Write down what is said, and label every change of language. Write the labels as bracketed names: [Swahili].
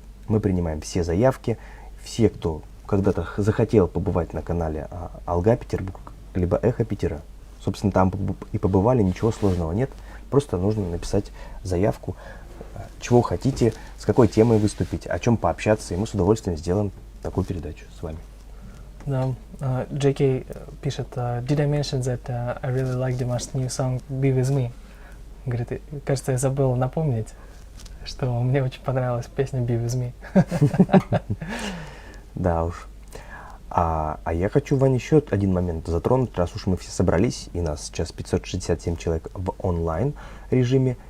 [Russian] Мы принимаем все заявки, все, кто когда-то захотел побывать на канале Алга Петербург, либо Эхо Питера. Собственно, там и побывали, ничего сложного нет. Просто нужно написать заявку, чего хотите, с какой темой выступить, о чем пообщаться, и мы с удовольствием сделаем такую передачу с вами. Да, JK пишет, [English] did I mention that I really like Dimash's new song Be With Me? [Russian] Говорит, кажется, я забыл напомнить, что мне очень понравилась песня Be With Me. Да уж. А я хочу, Вань, еще один момент затронуть, раз уж мы все собрались, и нас сейчас 567 человек в онлайн режиме.